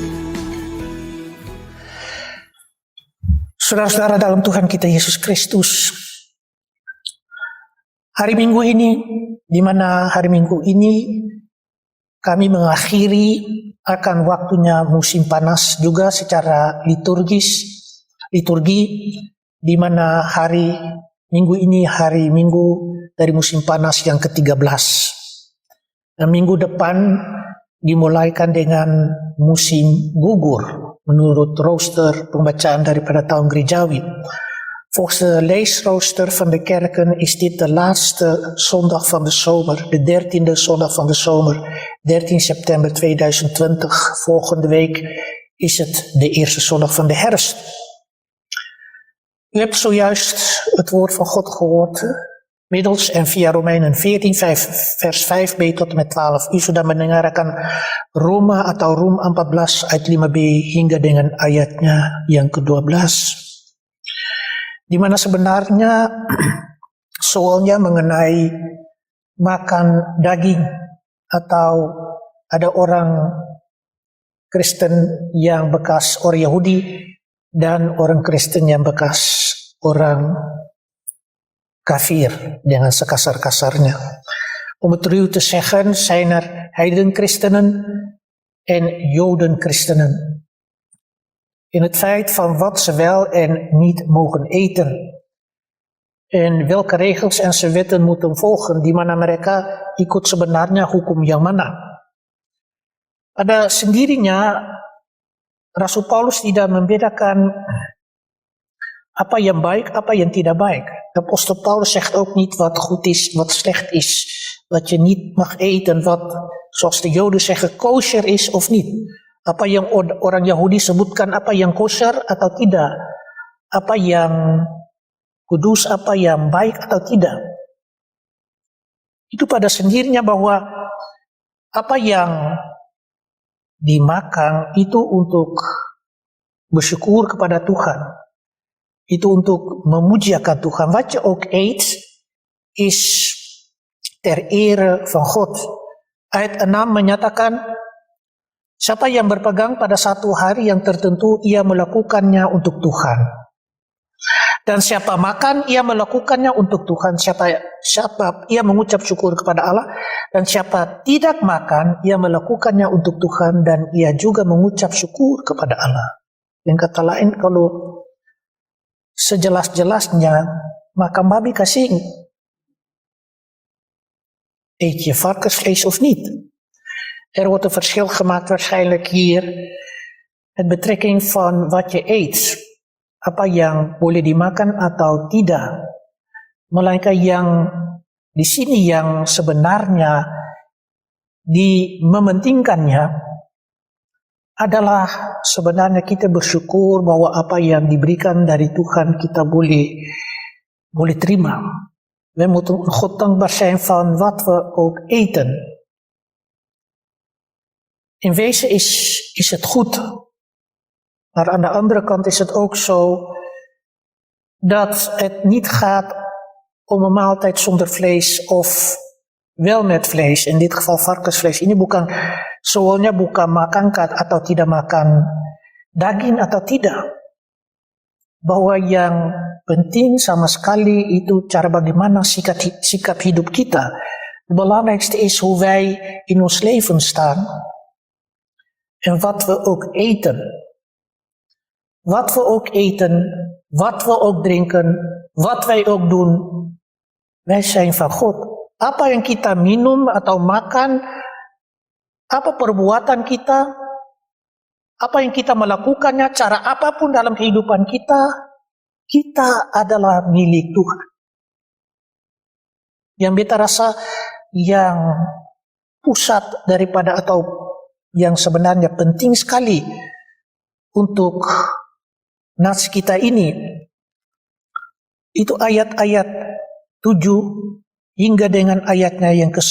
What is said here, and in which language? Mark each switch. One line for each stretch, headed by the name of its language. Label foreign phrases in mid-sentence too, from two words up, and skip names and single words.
Indonesian: Saudara-saudara dalam Tuhan kita Yesus Kristus, hari Minggu ini, di mana hari Minggu ini kami mengakhiri akan waktunya musim panas juga secara liturgi, di mana hari Minggu ini hari Minggu dari musim panas yang ke-13. Dan minggu depan dimulaikan dengan musim gugur menurut rooster pembacaan daripada tahun gerejawi.
Dutch: Volgens de leesrooster van de kerken is dit de laatste zondag van de zomer, de 13e zondag van de zomer, 13 september 2020. Volgende week is het de eerste zondag van de herfst. U hebt zojuist het woord van God gehoord, middels en via Romeinen 14, vers 5b tot en met 12.
Indonesian: U sudah mendengarkan Roma atau Rum 14 ayat 5b hingga dengan ayatnya yang ke-12. Di mana sebenarnya soalnya mengenai makan daging atau ada orang Kristen yang bekas orang Yahudi dan orang Kristen yang bekas orang kafir dengan sekasar-kasarnya.
Dutch: Om het ruw te zeggen zijn er heidenchristenen en jodenchristenen. In het feit van wat ze wel en niet mogen eten. En welke regels en zijn wetten moeten volgen,
Indonesian: di mana mereka ikut sebenarnya hukum yang mana. Pada sendirinya Rasul Paulus tidak membedakan apa yang baik, apa yang tidak baik.
Dutch: Apostel Paulus zegt ook niet wat goed is, wat slecht is. Wat je niet mag eten, wat zoals de Joden zeggen kosher is of niet.
Indonesian: Apa yang orang Yahudi sebutkan apa yang kosher atau tidak. Apa yang kudus, apa yang baik atau tidak. Itu pada sendirinya bahwa apa yang dimakan itu untuk bersyukur kepada Tuhan. itu untuk memuji akan Tuhan.
Dutch: Wat je ook eet, is ter ere van God.
Indonesian: Ayat 6 menyatakan, siapa yang berpegang pada satu hari yang tertentu, ia melakukannya untuk Tuhan. Dan siapa makan, ia melakukannya untuk Tuhan. Siapa ia mengucap syukur kepada Allah. Dan siapa tidak makan, ia melakukannya untuk Tuhan. Dan ia juga mengucap syukur kepada Allah. Dengan kata lain, kalau sejelas-jelasnya makan babi kasih,
Dutch: eet je varkensvlees of niet? Er wordt een verschil gemaakt waarschijnlijk hier met betrekking van wat je eet.
Indonesian: Apa yang boleh dimakan atau tidak. Melainkan yang di sini yang sebenarnya mementingkannya adalah sebenarnya kita bersyukur bahwa apa yang diberikan dari Tuhan kita boleh terima.
Dutch: We moeten God dankbaar zijn van wat we ook eten. In wezen is het goed. Maar aan de andere kant is het ook zo dat het niet gaat om een maaltijd zonder vlees of wel met vlees. In dit geval varkensvlees.
Indonesian: Ini bukan soalnya bukan makan atau tidak makan daging atau tidak. Bahwa yang penting sama sekali itu cara bagaimana sikap hidup kita.
Dutch: Het belangrijkste is hoe wij in ons leven staan. En wat we ook eten. Wat we ook eten, wat we ook drinken, wat wij ook doen, wij zijn van God.
Indonesian: Apa yang kita minum atau makan, apa perbuatan kita, apa yang kita melakukannya, cara apapun dalam kehidupan kita adalah milik Tuhan. Yang beta rasa yang pusat daripada atau yang sebenarnya penting sekali untuk nats kita ini, itu ayat-ayat 7 hingga dengan ayatnya yang ke-9.